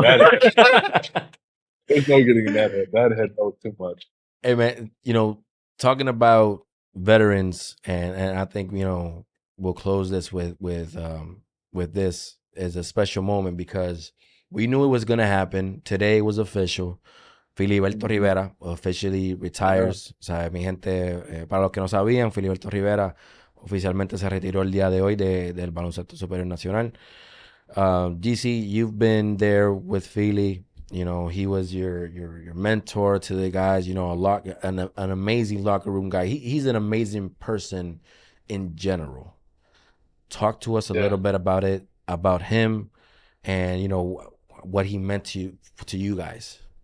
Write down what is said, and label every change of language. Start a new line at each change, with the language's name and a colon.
English: There's no getting in that head. That head knows too much. Hey man, talking about veterans, and I think we'll close this with this as a special moment because we knew it was gonna happen. Today was official. Filiberto Rivera officially retires.
Spanish: O sea, mi gente, para los que no sabían, Filiberto Rivera oficialmente se retiró el día de hoy del baloncesto superior nacional.
English: GC, you've been there with Philly. He was your mentor to the guys. An amazing locker room guy. He's an amazing person in general. Talk to us a little bit about him, and what he meant to you guys.